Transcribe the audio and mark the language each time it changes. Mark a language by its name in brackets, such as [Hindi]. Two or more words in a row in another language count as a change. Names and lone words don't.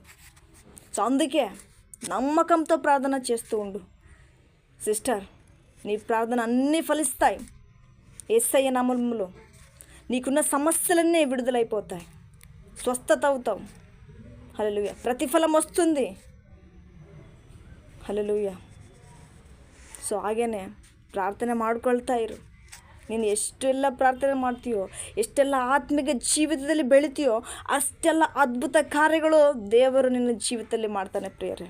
[Telugu] సో అందుకే నమ్మకంతో ప్రార్థన చేస్తూ ఉండు సిస్టర్. నీ ప్రార్థన అన్నీ ఫలిస్తాయి యేసయ్య నామంలో. నీకున్న సమస్యలన్నీ విడుదలైపోతాయి, స్వస్థత అవుతావు. హల్లెలూయా. ప్రతిఫలం వస్తుంది. [Kannada] ಹಲ್ಲೆಲೂಯಾ. ಸೊ ಹಾಗೇ ಪ್ರಾರ್ಥನೆ ಮಾಡ್ಕೊಳ್ತಾ ಇರು. ನೀನು ಎಷ್ಟೆಲ್ಲ ಪ್ರಾರ್ಥನೆ ಮಾಡ್ತೀಯೋ, ಎಷ್ಟೆಲ್ಲ ಆತ್ಮಿಕ ಜೀವಿತದಲ್ಲಿ ಬೆಳಿತೀಯೋ, ಅಷ್ಟೆಲ್ಲ ಅದ್ಭುತ ಕಾರ್ಯಗಳು ದೇವರು ನಿನ್ನ ಜೀವಿತದಲ್ಲಿ ಮಾಡ್ತಾನೆ ಪ್ರಿಯರೇ.